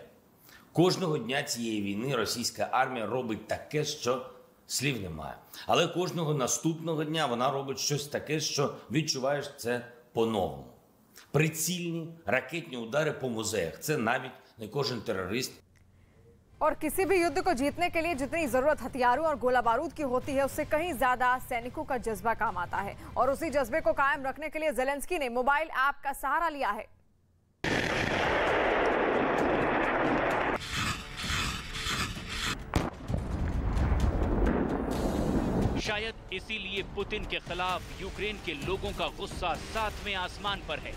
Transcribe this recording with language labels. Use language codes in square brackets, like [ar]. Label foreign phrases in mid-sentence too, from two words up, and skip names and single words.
[uk] Кожного дня цієї війни російська армія робить таке, що слів немає. Але кожного наступного дня вона робить щось таке, що відчуваєш це по-новому. Прицільні ракетні удари по музеях – це навіть не кожен терорист. [hi] और किसी भी युद्ध को जीतने के लिए जितनी जरूरत हथियारों और गोला बारूद की होती है, उससे कहीं ज्यादा सैनिकों का जज्बा काम आता है। और उसी जज्बे को कायम रखने के लिए ज़ेलेंस्की ने मोबाइल ऐप का सहारा लिया है। शायद इसीलिए पुतिन के खिलाफ यूक्रेन के लोगों का गुस्सा सातवें आसमान पर है।